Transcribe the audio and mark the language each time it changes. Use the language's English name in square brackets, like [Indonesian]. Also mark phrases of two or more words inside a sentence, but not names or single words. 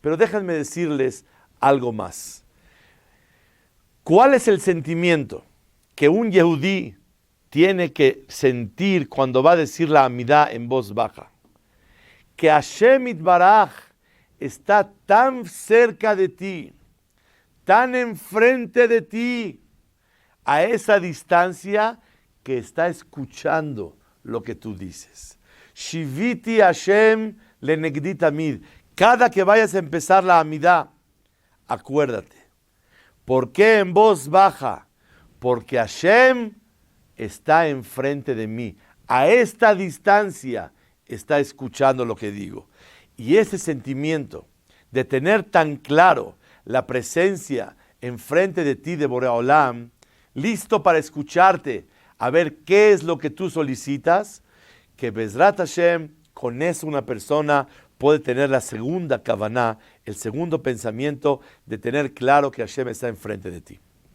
[Spanish] Pero déjenme decirles algo más. ¿Cuál es el sentimiento que un yehudí tiene que sentir cuando va a decir la amidá en voz baja? Que Hashem Itbaraj está tan cerca de ti, tan enfrente de ti, a esa distancia que está escuchando lo que tú dices. [Hebrew] שויתי השם לנגדי תמיד. [Spanish] Cada que vayas a empezar la amidá, acuérdate. ¿Por qué en voz baja? Porque Hashem está enfrente de mí. A esta distancia está escuchando lo que digo. Y ese sentimiento de tener tan claro la presencia enfrente de ti de [Hebrew] בורא עולם, [Spanish] listo para escucharte, a ver qué es lo que tú solicitas, que [Hebrew] בעזרת השם, [Spanish] con eso una persona puede tener la segunda kavaná, el segundo pensamiento de tener claro que Hashem está enfrente de ti.